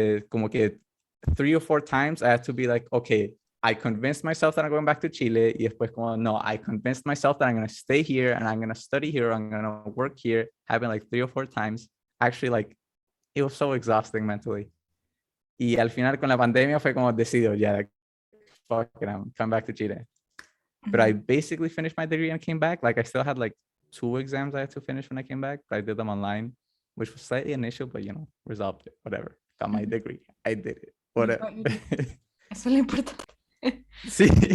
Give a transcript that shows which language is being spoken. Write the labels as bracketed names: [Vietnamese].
[Spanish] Como que [English] 3 or 4 times I had to be like, okay, I convinced myself that I'm going back to Chile. [Spanish] Y después como, no, [English] I convinced myself that I'm going to stay here and I'm going to study here, I'm going to work here. Happened like 3 or 4 times. Actually, like, it was so exhausting mentally. [Spanish] Y al final con la pandemia fue como decidido, [English] yeah, like, fuck it, I'm come back to Chile. But I basically finished my degree and came back. Like I still had like 2 exams I had to finish when I came back, but I did them online, which was slightly an issue, but resolved it, whatever. Got my degree. I did it. Whatever. [Spanish] Eso es lo importante. Sí.